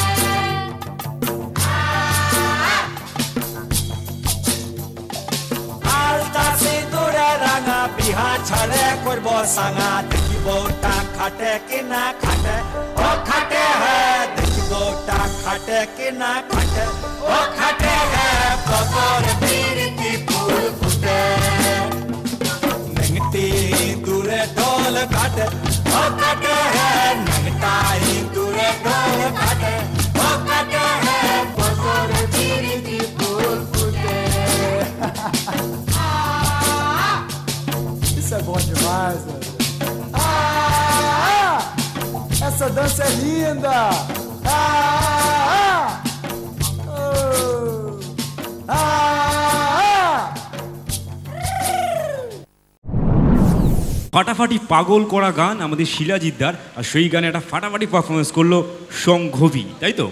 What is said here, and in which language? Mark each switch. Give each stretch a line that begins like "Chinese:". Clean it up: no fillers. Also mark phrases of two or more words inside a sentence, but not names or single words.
Bangla: আলতা সিঁদুরে রাঙা বিহা ছাড়ে করব সাঙা, দেখিবটা খাটে কি না খাটে ও খাটে হে, দেখিবটা খাটে কি না খাটে ও খাটে হে, বদর প্রীতি ফুল ফুটে। নেংটি দূরে ঢোল কাটে ও কাটে হে, নেংটাই দূরে ঢোল কাটে ও কাটে হে, বদর প্রীতি ফুল ফুটে।
Portuguese: Isso é bom demais, velho. Ah! Essa dança é linda! Ah! Oh! Ah!
Bangla: ফাটাফাটি পাগল করা গান আমাদের শিলাজিদ্দার, আর সেই গানে একটা ফাটাফাটি পারফরমেন্স করলো সংঘবী, তাই তো?